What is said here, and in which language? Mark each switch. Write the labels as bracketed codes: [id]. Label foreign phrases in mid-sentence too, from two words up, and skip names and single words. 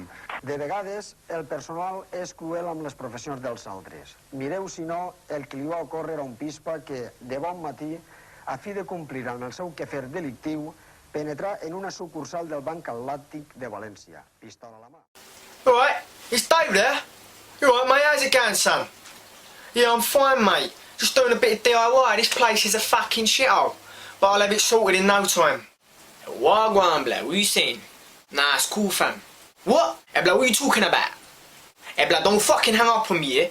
[ca] De vegades, el personal és cruel amb les professions dels altres. Mireu, si no, el que li va ocórrer a un pispa que, de bon matí, a fi de complir amb el seu quefer delictiu, penetrà en una sucursal del Banc Atlàntic de València, pistola a la mà. [en] All right, it's Dave there. You all right, mate? How's it going, son? Yeah, I'm fine, mate. Just doing a bit of DIY. This place is a fucking shithole, but I'll have it sorted in no time. Wagwan, blood. What you saying? Nah, it's cool, fam. What? Hey, blood, what are you talking about? Hey, blood, don't fucking hang up on me, yeah?